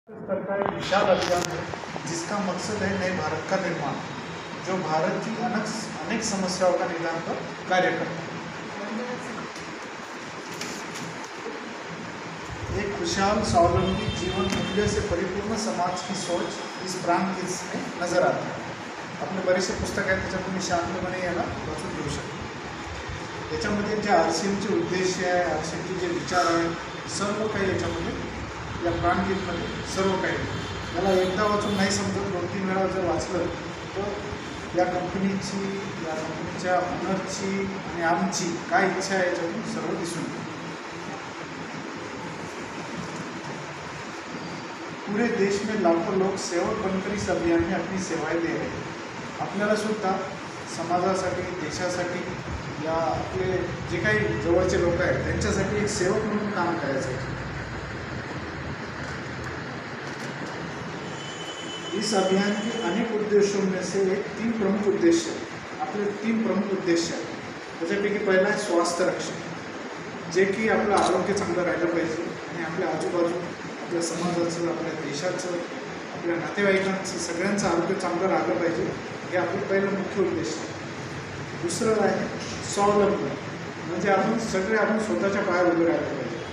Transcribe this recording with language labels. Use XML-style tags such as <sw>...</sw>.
<hi>स्तर का एक विशाल अभियान है जिसका मकसद है नए भारत का निर्माण, जो भारत की अनेक समस्याओं का निदान पर कार्य करता है। एक खुशहाल स्वावलंबी जीवन मूल्य से परिपूर्ण समाज की सोच इस प्रांत में नजर आती है।</hi> <mr>आपले बरेचसे पुस्तक आहेत, त्याच्यातून मी शांतपणे याला वाचून घेऊ शकतो। याच्यामध्ये जे RCMचे उद्देश आहे, RCMचे जे विचार आहे, सर्व काही याच्यामध्ये या प्राणगीतमध्ये सर्व काही मला एकदा वाचून नाही समजत, 2-3 वेळा जर वाचलं तर या कंपनीच्या ओनरची आणि आमची काय इच्छा आहे याच्यातून सर्व दिसून येतं।</mr> <hi>पूरे देश में लाखों लोग सेवक बनकर इस अभियान में अपनी सेवाएं दे रहे हैं।</hi> <mr>आपल्याला सुद्धा समाजासाठी, देशासाठी या आपले जे काही जवळचे लोक आहेत त्यांच्यासाठी एक सेवक म्हणून काम करायचं आहे।</mr> <hi>इस अभियान के अनेक उद्देश्यों में से एक 3 प्रमुख उद्देश्य</hi> <mr>आपले 3 प्रमुख उद्देश्य आहेत। त्याच्यापैकी पहिला आहे स्वास्थ्य रक्षण, जे की आपलं आरोग्य चांगलं राहिलं पाहिजे आणि आपल्या आजूबाजू आपल्या समाजाचं, आपल्या देशाचं, आपल्या नातेवाईकांचं सगळ्यांचं आरोग्य चांगलं राहिलं पाहिजे, हे आपलं पहिलं मुख्य उद्देश आहे। दुसरं आहे स्वावलंबन, म्हणजे आपण स्वतःच्या पायावर उभे राहिलं पाहिजे।</mr>